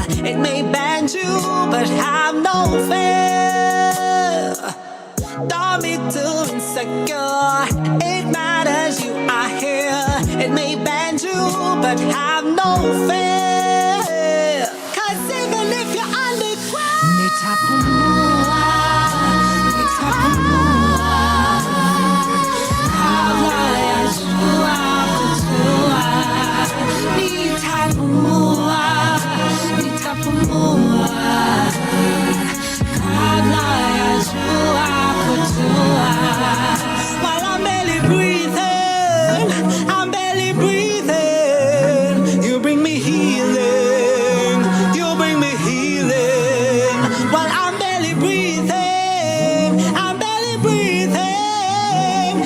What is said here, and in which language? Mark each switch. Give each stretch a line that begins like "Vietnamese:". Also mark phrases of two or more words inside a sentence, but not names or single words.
English: It may bend you, but have no fear. Don't be too insecure, it matters you are here. It may bend you, but have no fear. Cause even if you're underground,
Swahili: Nitapumua, Nitapumua, Kalaya Chua Chua. Nitapumua, Nitapumua, Kalaya Chua.
English: While I'm barely breathing, I'm barely breathing. You bring me healing, you bring me healing. While I'm barely breathing, I'm barely breathing.